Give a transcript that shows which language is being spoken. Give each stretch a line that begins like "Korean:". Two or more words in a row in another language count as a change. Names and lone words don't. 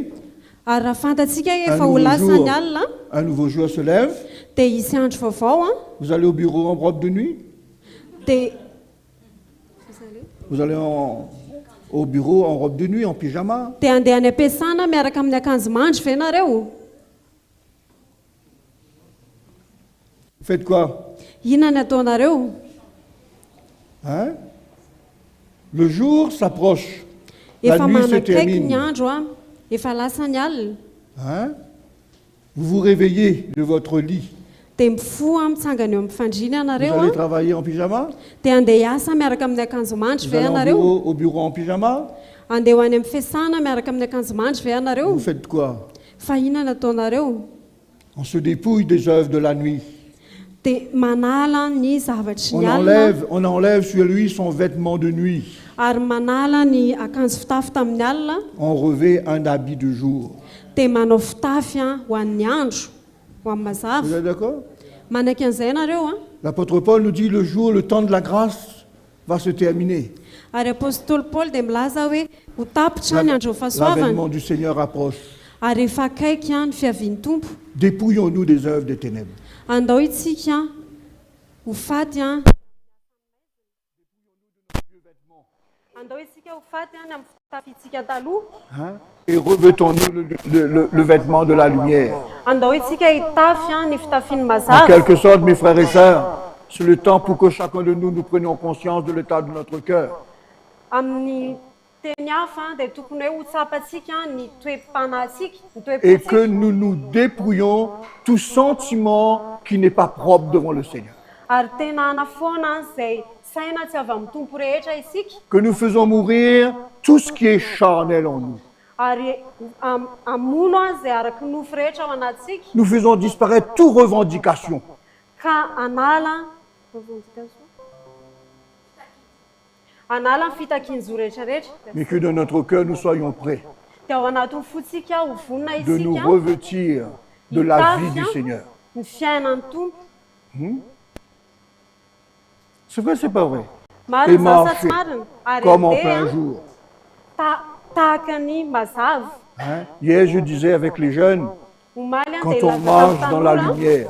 Malagasy: Ary raha fantatsika hoe
French: Un
Malagasy: efa ho
French: nouveau
Malagasy: lasa
French: jour.
Malagasy: ny alina
French: un nouveau jour se lève,
Malagasy: dia hisy andro vaovao a
French: vous allez au bureau en robe de nuit,
Malagasy: dia
French: vous allez au bureau en robe de nuit, en pyjama.
Malagasy: dia andeha any am-piasana miaraka amin'ny akanjo mandro ve nareo?
French: Faites quoi?
Malagasy: Inona ny ataonareo?
French: Hein? Le jour s'approche, la
Malagasy: Efa
French: nuit se
Malagasy: manakaiky ny
French: termine.
Malagasy: andro a efa lasa ny alina
French: Hein? Vous vous réveillez de votre lit.
Malagasy: dia mifoha mitsangana eo amin'ny fandriana
French: Vous
Malagasy: ianareo
French: allez
Malagasy: a
French: travailler en pyjama.
Malagasy: dia andeha hiasa miaraka amin'ny akanjo mandro
French: Vous
Malagasy: ve
French: allez
Malagasy: ianareo?
French: au bureau en pyjama.
Malagasy: Andeha ho any amin'ny fiasana miaraka amin'ny akanjo mandro ve ianareo?
French: Vous faites quoi?
Malagasy: Fa inona ny ataonareo?
French: On se dépouille des œuvres de la nuit.
Malagasy: Dia manala ny zavatry ny alina
French: On enlève sur lui son vêtement de nuit.
Malagasy: ary manala ny akanjo fitafy tamin'ny alina
French: On revêt un habit de jour.
Malagasy: dia manao fitafy a ho an'ny andro ho amin'ny
French: Vous
Malagasy: mazava.
French: êtes d'accord?
Malagasy: Manaiky an'izay ianareo a.
French: L'apôtre Paul nous dit le jour, le temps de la grâce va se terminer.
Malagasy: Ary apôstôly Paoly dia milaza hoe ho tapitra ny andro fahasoavana
French: L'avènement du Seigneur approche.
Malagasy: ary efa akaiky a ny fiavian'ny tompo.
French: Dépouillons-nous des œuvres des ténèbres.
Malagasy: Andao itsika ho faty a. Andao isika ho faty a ny amin'ny fitafitsika taloha.
French: Hein? Et revêtons-nous le vêtement de la lumière.
Malagasy: Andao isika hitafy a ny fitafian'ny
French: En
Malagasy: mazava.
French: quelque sorte, mes frères et sœurs, c'est le temps pour que chacun de nous prenions conscience de l'état de notre cœur.
Malagasy: Amin'ny teny hafa dia tokony hoe ho tsapatsika ny toe-panatsika, ny
French: Et que
Malagasy: toe-potsika.
French: nous nous dépouillons tout sentiment qui n'est pas propre devant le Seigneur.
Malagasy: Ary tena anafoana izay saina tsy avy amin'ny tompo rehetra isika.
French: Que nous faisons mourir tout ce qui est charnel en nous.
Malagasy: Ary amono a izay araky nofo rehetra ao anatsika
French: Nous faisons disparaître toute revendication.
Malagasy: ka anala ny fitakian-jo rehetrarehetra.
French: Mais que dans notre cœur, nous soyons prêts
Malagasy: Dia ao anatin'ny fotsika ho vonona
French: de nous
Malagasy: isika
French: revêtir de la vie du Seigneur.
Malagasy: ny fiainan'ny tompo.
French: C'est vrai, c'est pas vrai.
Malagasy: marina
French: et
Malagasy: zany sa tsy
French: marcher
Malagasy: marina ary
French: comme en
Malagasy: andeha
French: plein
Malagasy: a,
French: jour.
Malagasy: tahaka ny mazava.
French: Hein? Hier, je disais avec les jeunes,
Malagasy: Omaly a
French: quand
Malagasy: dia
French: on marche dans la lumière,